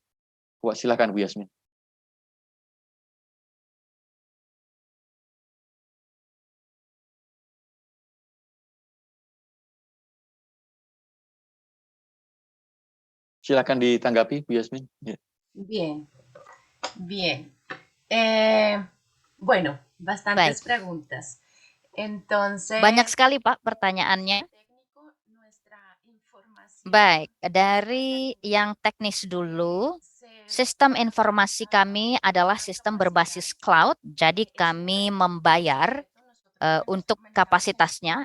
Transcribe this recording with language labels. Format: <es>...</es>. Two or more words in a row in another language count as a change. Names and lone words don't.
<id>Silakan Bu Yasmin. Silakan ditanggapi Bu Yasmin. Ya.</id> <es>Bien, bien. Bueno, bastantes preguntas. Entonces,</es> <id>banyak sekali Pak pertanyaannya. Baik, dari yang teknis dulu, sistem informasi kami adalah sistem berbasis cloud, jadi kami membayar untuk kapasitasnya.</id>